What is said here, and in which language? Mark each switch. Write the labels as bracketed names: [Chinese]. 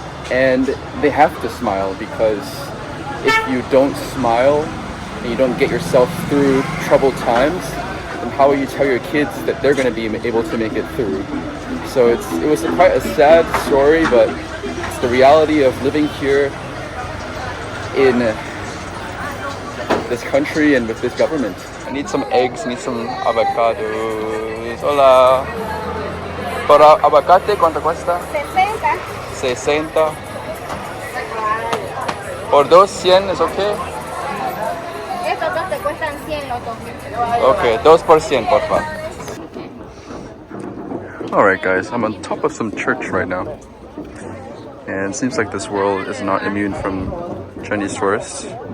[English] And they have to smile, because if you don't smile and you don't get yourself through troubled times, then how will you tell your kids that they're going to be able to make it through? So it was quite a sad story, but it's the reality of living here in this country and with this government. I need some eggs, I need some avocados. [Spanish] Hola. Por aguacate, ¿cuánto cuesta? 60. Por 200 es okay? Estos dos te cuestan 100 los dos. Okay, 2 por 100, por favor. [English] Alright guys, I'm on top of some church right now. And it seems like this world is not immune from Chinese tourists.